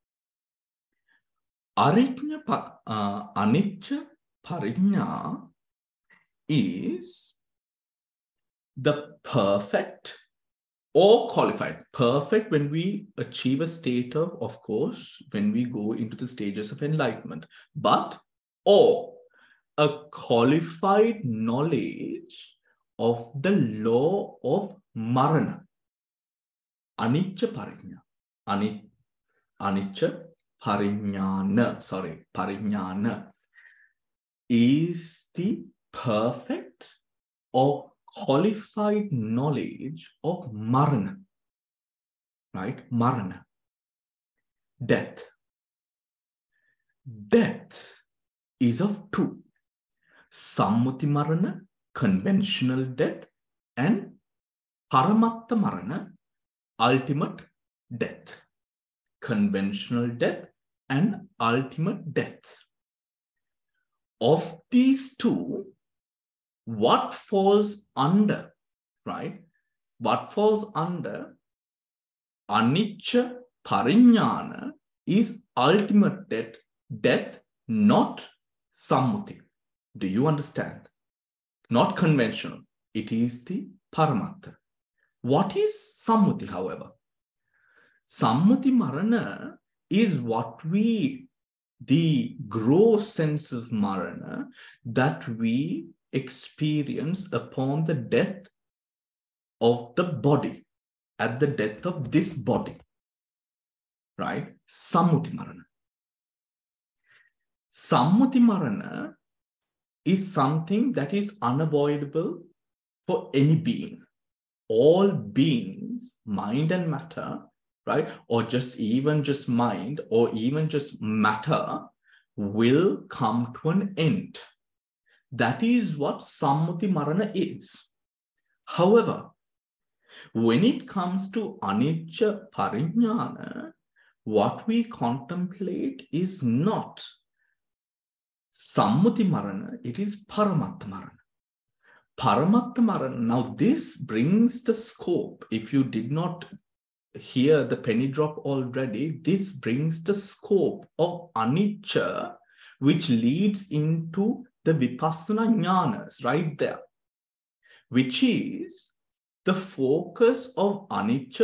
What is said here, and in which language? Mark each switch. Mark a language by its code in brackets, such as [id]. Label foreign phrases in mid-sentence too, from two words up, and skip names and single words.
[pi] Anicca Parijñā [en] is the perfect or qualified. Perfect when we achieve a state of course, when we go into the stages of enlightenment, but or a qualified knowledge of the law of marana. [pi] Anicca Parijñā. Anicca Parijñāna [en] is the perfect or qualified knowledge of marana, right? Marana, death. Death is of two: [pi] Sammuti Marana, [en] conventional death, and [pi] Paramatta Marana, [en] ultimate death. Conventional death and ultimate death. Of these two, what falls under, right? What falls under [pi] anicca pariññāna [en] is ultimate death, not sammuti. Do you understand? Not conventional. It is the paramattha. What is sammuti, however? [pi] Sammuti marana [en] is the gross sense of marana that we experience upon the death of the body, at the death of this body, right? [pi] Sammuti marana. Sammuti marana [en] is something that is unavoidable for any being. All beings, mind and matter, right? Or just mind, or even just matter, will come to an end. That is what [pi] sammuti marana [en] is. However, when it comes to [pi] anicca pariññāna, [en] what we contemplate is not [pi] sammuti marana, [en] it is [pi] paramattha marana. Paramattha marana. [en] Now this brings the scope. If you did not hear the penny drop already, this brings the scope of anicca, which leads into the [pi] vipassana jnanas [en] right there, which is the focus of anicca.